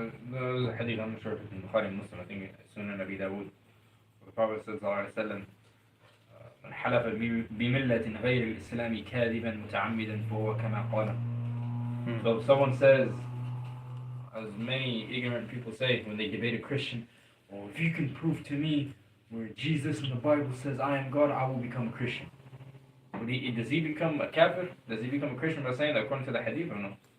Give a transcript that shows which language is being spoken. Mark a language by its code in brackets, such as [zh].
[en] There's a hadith, I'm not sure if it's in Bukhari and Muslim, I think it's Sunan Abi Dawud. The Prophet says, sallallahu alayhi wa sallam, [ar] من حلف بملة غير الإسلام كاذبا متعمدا فهو كما قال. [en] So if someone says, as many ignorant people say when they debate a Christian, well, if you can prove to me where Jesus in the Bible says I am God, I will become a Christian. Does he become a kafir? Does he become a Christian by saying that according to the hadith or no?